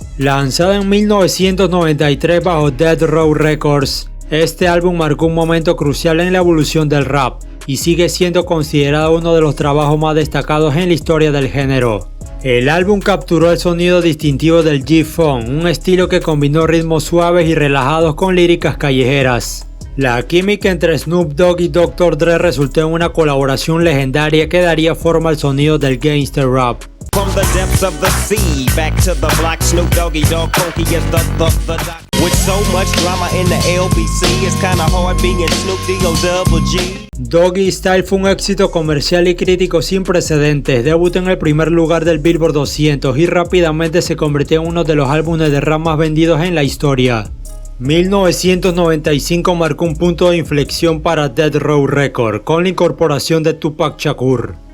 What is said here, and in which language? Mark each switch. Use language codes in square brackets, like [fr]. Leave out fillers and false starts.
[es] Lanzado en 1993 bajo Death Row Records, este álbum marcó un momento crucial en la evolución del rap y sigue siendo considerado uno de los trabajos más destacados en la historia del género. El álbum capturó el sonido distintivo del G-Funk, un estilo que combinó ritmos suaves y relajados con líricas callejeras. La química entre Snoop Dogg y Dr. Dre resultó en una colaboración legendaria que daría forma al sonido del gangster rap. [en] From the depths of the sea, back to the block, Snoop Doggy Dogg, funky as the With so much drama in the LBC, it's kinda hard being Snoop D-O-double-G. [es] Doggy Style fue un éxito comercial y crítico sin precedentes, debutó en el primer lugar del Billboard 200 y rápidamente se convirtió en uno de los álbumes de rap más vendidos en la historia. 1995 marcó un punto de inflexión para Death Row Records con la incorporación de Tupac Shakur.